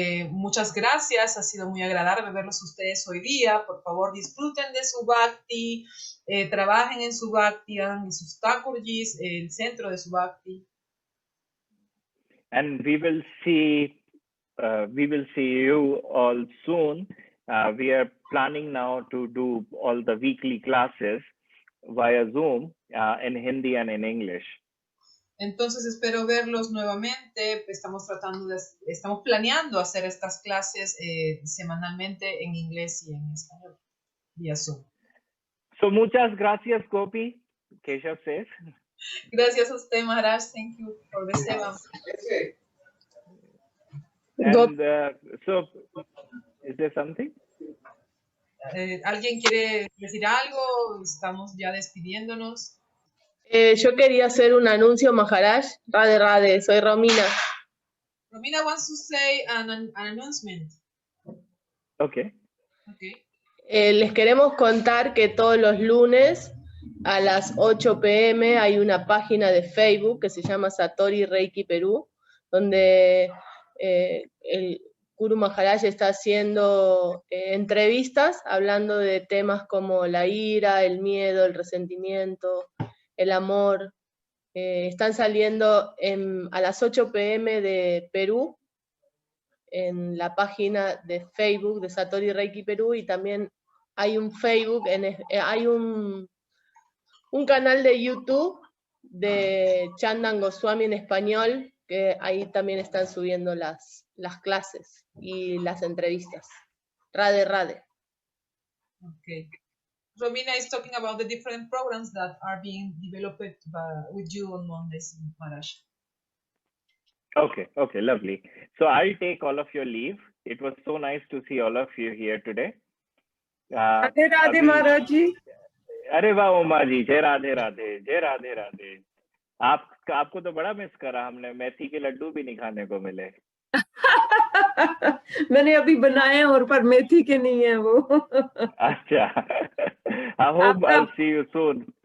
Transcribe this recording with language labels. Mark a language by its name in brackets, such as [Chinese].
[Spanish] Muchas gracias, ha sido muy agradable verlos ustedes hoy día. Por favor, disfruten de su bhakti, trabajen en su bhakti, hagan sus Thakurjis el centro de su bhakti. [English] And we will see you all soon we are planning now to do all the weekly classes via Zoom in Hindi and in English. [Spanish] Entonces espero verlos nuevamente. Estamos planeando hacer estas clases semanalmente en inglés y en español vía Zoom. [English] So [Spanish] muchas gracias, [English] Gopi. Keshav says. [Spanish] Gracias a usted, Maharaj. [English] Thank you for the seva. And so, is there something? [Spanish] ¿Alguien quiere decir algo? Estamos ya despidiéndonos. Yo quería hacer un anuncio, Maharaj. Radhe Radhe, soy Romina. [English] Romina wants to say an announcement. Okay. [Spanish] Les queremos contar que todos los lunes a las 8 p.m. hay una página de Facebook que se llama Satori Reiki Perú, donde el Guru Maharaj está haciendo entrevistas hablando de temas como la ira, el miedo, el resentimiento, el amor. Están saliendo a las 8 p.m. de Perú en la página de Facebook de Satori Reiki Perú, y también hay un Facebook, hay un canal de YouTube de Chandan Goswami en español, que ahí también están subiendo las clases y las entrevistas. [Hindi] Radhe Radhe. [English] Okay. Romina is talking about the different programs that are being developed with you on Mondays, Maharaj. Okay, lovely. So I'll take all of your leave. It was so nice to see all of you here today. [Hindi] Radhe Radhe Maharaj ji. अरे वाह उमा जी, जय राधे राधे, जय राधे राधे। आपको तो बड़ा miss करा हमने, मेथी के लड्डू भी नहीं खाने को मिले। मैंने अभी बनाए और पर मेथी के नहीं है वो। अच्छा, [English] I hope I'll see you soon.